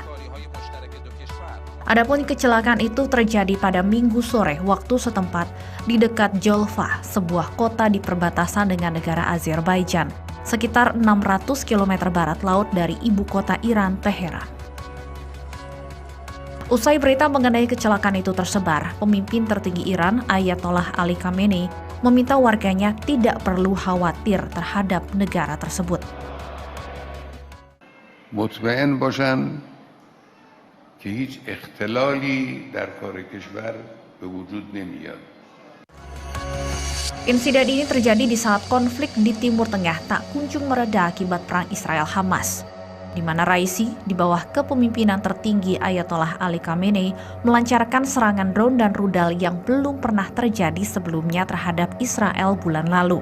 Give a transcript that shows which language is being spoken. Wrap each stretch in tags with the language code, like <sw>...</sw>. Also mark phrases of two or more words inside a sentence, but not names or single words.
<id>Adapun kecelakaan itu terjadi pada Minggu sore waktu setempat di dekat Jolfa, sebuah kota di perbatasan dengan negara Azerbaijan, sekitar 600 km barat laut dari ibu kota Iran, Teheran. Usai berita mengenai kecelakaan itu tersebar, pemimpin tertinggi Iran, Ayatollah Ali Khamenei, meminta warganya tidak perlu khawatir terhadap negara tersebut.</id> <fa>مطمئن باشند که هیچ اختلالی در کار کشور به وجود نمیاد.</fa> <id>Insiden ini terjadi di saat konflik di Timur Tengah tak kunjung mereda akibat perang Israel-Hamas, di mana Raisi di bawah kepemimpinan tertinggi Ayatollah Ali Khamenei melancarkan serangan drone dan rudal yang belum pernah terjadi sebelumnya terhadap Israel bulan lalu.</id>